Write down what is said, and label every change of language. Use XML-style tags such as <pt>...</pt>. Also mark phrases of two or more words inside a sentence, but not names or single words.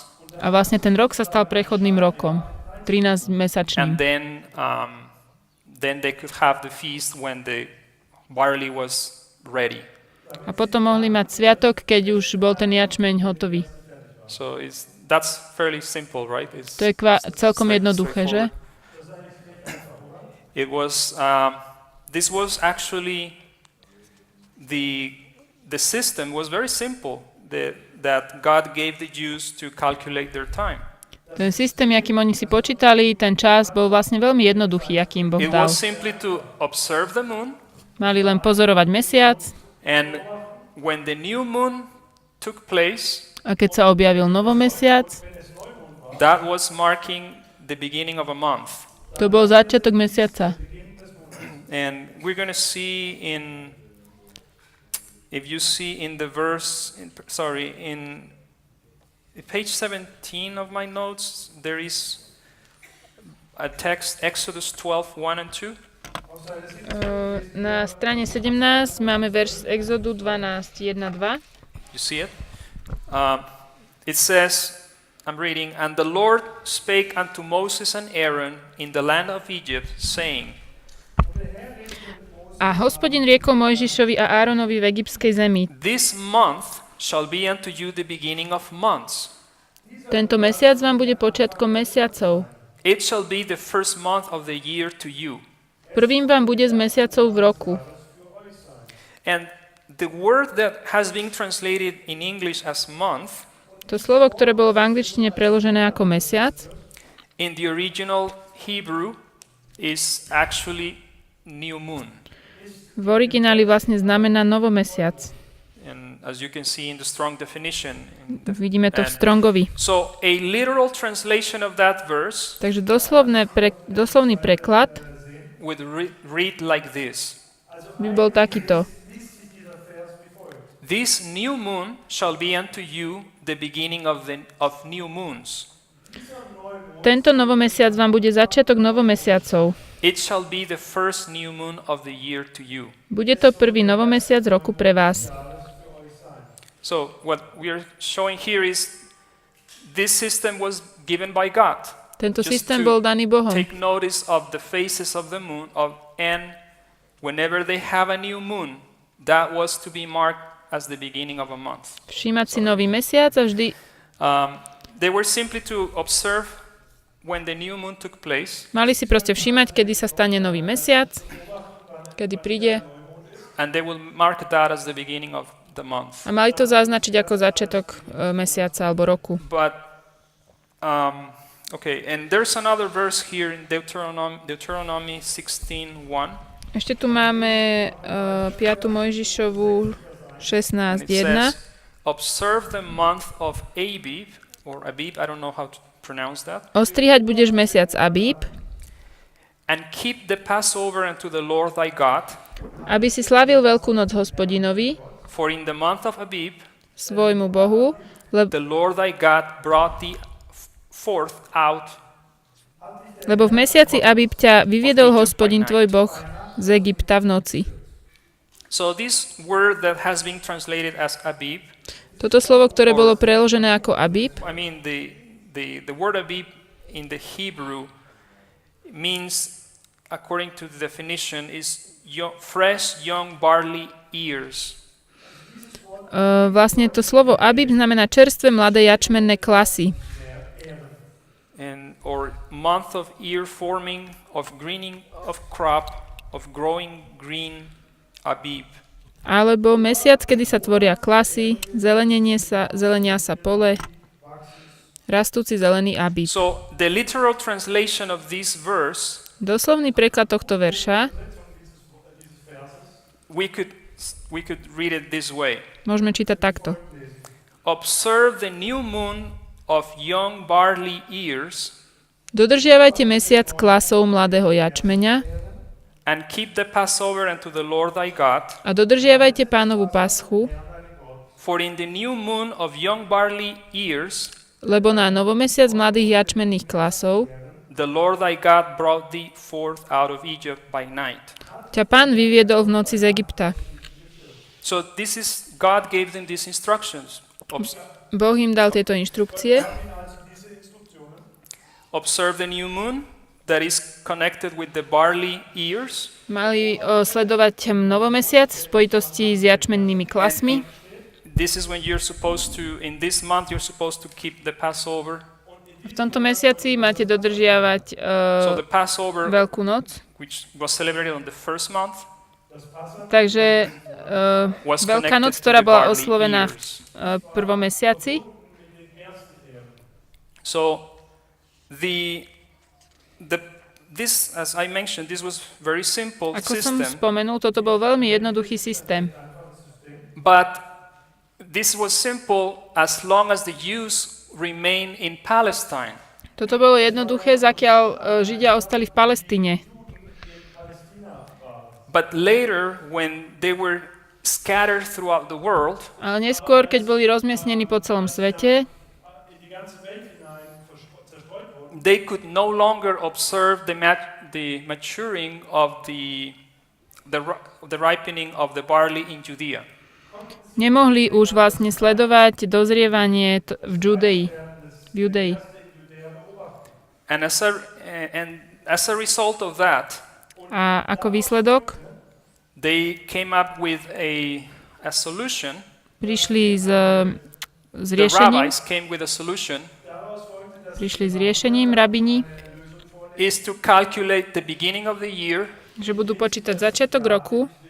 <sk>A vlastne ten rok sa stal prechodným rokom, 13-mesačným.</sk> <en>and then they could have the feast when the barley was ready.</en> <sk>A potom mohli mať sviatok, keď už bol ten jačmeň hotový.</sk> <en>So that's fairly simple, right?</en> <sk>To je celkom jednoduché, že?</sk> <en>It was. This was actually the system was very simple that God gave the Jews to calculate their time.</en> <sk>Ten systém, akým oni si počítali, ten čas bol vlastne veľmi jednoduchý, akým Boh</sk> <en>It</en> <sk>dal.</sk> <en>was simply to observe the moon,</en> <sk>Mali len pozorovať mesiac</sk> <en>and when the new moon took place,</en> <sk>a keď sa objavil novomesiac,</sk> <en>that was marking the beginning of a month.</en> <sk>to bol začiatok mesiaca.</sk> <en>And we're going to see if you see in the verse, in page 17 of my notes, there is a text, Exodus 12, 1 and 2.</en> <sk>Na strane 17 máme verš z Exodu 12, 1, 2.</sk> <en>You you see it? It says, I'm reading, "And the Lord spake unto Moses and Aaron in the land of Egypt, saying."</en> <sk>A Hospodin riekol Mojžišovi a Áronovi v egyptskej zemi.</sk> <en>"This month shall be unto you the beginning of months.</en> <sk>Tento mesiac vám bude počiatkom mesiacov.</sk> <en>It shall be the first month of the year to you."</en> <sk>Prvým vám bude z mesiacov v roku.</sk> <en>And the word that has been translated in English as month,</en> <sk>To slovo, ktoré bolo v angličtine preložené ako mesiac,</sk> <en>in the original Hebrew is actually new moon.</en> <sk>v origináli vlastne znamená novomesiac.</sk> <en>And as you can see in the strong definition.</en> <sk>Vidíme to v Strongovi.</sk> <en>So a literal translation of that verse</en> <sk>Takže doslovný preklad</sk> <en>would read like this.</en> <sk>by bol takýto.</sk> <en>"This new moon shall be unto you the beginning of new moons.</en> <sk>Tento novomesiac vám bude začiatok novomesiacov.</sk> <en>It shall be the first new moon of the year to you."</en> <sk>Bude to prvý novomesiac roku pre vás.</sk> <en>So what we are showing here is this system was given by God.</en> <sk>Tento</sk> <en>Just</en> <sk>systém</sk> <en>to</en> <sk>bol daný Bohom.</sk> <en>Take notice of the phases of the moon and whenever they have a new moon, that was to be marked as the beginning of a month.</en> <sk>Všímať si nový mesiac a vždy</sk> <en>They were simply to observe when the new moon took place,</en> <sk>mali si proste všímať, kedy sa stane nový mesiac, kedy príde</sk> <en>and they will mark that as the beginning of the month.</en> <sk>a mali to zaznačiť ako začiatok mesiaca alebo roku.</sk> <en>But okay, and there's another verse here in Deuteronomy 16:1.</en> <sk>Ešte tu máme 5. Mojžišovu</sk> <en>And it</en> <sk>16.1.</sk> <en>says, "Observe the month of Abib," or Abib, I don't know how to pronounce that,</en> <sk>Ostrihať budeš mesiac Abíb,</sk> <en>"and keep the Passover unto the Lord thy God,</en> <sk>aby si slávil Veľkú noc Hospodinovi,</sk> <en>for in the month of Abib</en> <sk>svojmu Bohu,</sk> <en>the Lord thy God brought thee forth out."</en> <sk>lebo v mesiaci Abíb ťa vyviedol Hospodin tvoj Boh z Egypta v noci.</sk> <en>So this word that has been translated as Abib,</en> <sk>Toto slovo, ktoré bolo preložené ako Abíb,</sk> <en>I mean the word Abib in the Hebrew means, according to the definition, is fresh young barley ears.</en> <sk>vlastne to slovo Abíb znamená čerstvé mladé jačmenné klasy.</sk> <en>And or month of ear forming, of greening of crop, of growing green Abib.</en> <sk>Alebo mesiac, kedy sa tvoria klasy, zelenia sa pole, rastúci zelený Abíb.</sk> <en>So the literal translation of this verse,</en> <sk>Doslovný preklad tohto verša</sk> <en>we could read it this way.</en> <sk>môžeme čítať takto.</sk> <en>"Observe the new moon of young barley ears,</en> <sk>Dodržiavajte mesiac klasov mladého jačmeňa</sk> <en>and keep the Passover unto the Lord thy God,</en> <sk>a dodržiavajte Pánovu paschu,</sk> <en>for in the new moon of young barley ears</en> <sk>lebo na novomesiac mladých jačmenných klasov</sk> <en>the Lord thy God brought thee forth out of Egypt by night."</en> <sk>ťa Pán vyviedol v noci z Egypta.</sk> <en>So God gave them these instructions.</en> <sk>Boh im dal tieto inštrukcie.</sk> <en>Observe the new moon that is connected with the barley ears.</en> <sk>Mali sledovať novomesiac v spojitosti s jačmennými klasmi.</sk> <en>This is when in this month you're supposed to keep the Passover.</en> <sk>V tomto mesiaci máte dodržiavať</sk> <en>So the Passover,</en> <sk>Veľkú noc.</sk> <en>which was celebrated on the first month,</en> <sk>Takže</sk> <en>was</en> <sk>Veľká</sk> <en>connected</en> <sk>noc,</sk> <en>to</en> <sk>ktorá</sk> <en>the</en> <sk>bola</sk> <en>barley</en> <sk>oslovená v</sk> <en>ears.</en> <sk>prvom mesiaci.</sk> <en>So this, as I mentioned, this was very simple</en> <sk>Ako som</sk> <en>system,</en> <sk>spomenul, toto bol veľmi jednoduchý systém.</sk> <en>but this was simple as long as the Jews remain in Palestine.</en> <sk>Toto bolo jednoduché, zakiaľ Židia ostali v Palestíne.</sk> <en>But later, when they were scattered throughout the world,</en> <sk>Ale neskôr, keď boli rozmiestnení po celom svete,</sk> <en>they could no longer observe the maturing of the ripening of the barley in Judea.</en> <sk>nemohli už vlastne sledovať dozrievanie v Judei.</sk> <en>And as a result of that,</en> <sk>A ako výsledok</sk> <en>they came up with a solution.</en> <sk>prišli s</sk> <en>The</en> <sk>riešením,</sk> <en>rabbis came with a solution</en> <sk>rabini,</sk> <en>is to calculate the beginning of the year</en> <sk>že budú počítať začiatok roku</sk>